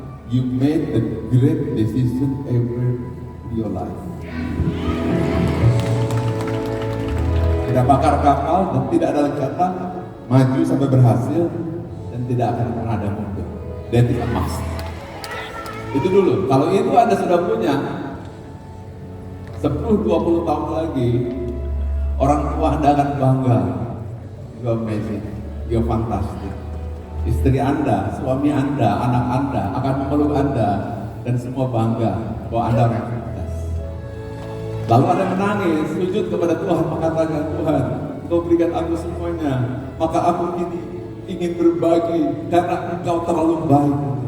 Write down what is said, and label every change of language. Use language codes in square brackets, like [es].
[en] You made a great decision ever in your life. [id] Tidak bakar kapal dan tidak ada lagi kata maju sampai berhasil dan tidak akan pernah ada mundur. [en] That is a must. [id] Itu dulu. Kalau itu Anda sudah punya 10-20 tahun lagi, orang tua Anda akan bangga. [en] You're amazing, you're fantastic. [id] Istri Anda, suami Anda, anak Anda akan memeluk Anda dan semua bangga bahwa Anda orang yang sukses. Lalu Anda menangis, sujud kepada Tuhan, mengatakan, Tuhan, Engkau berikan aku semuanya, maka aku kini ingin berbagi karena Engkau terlalu baik.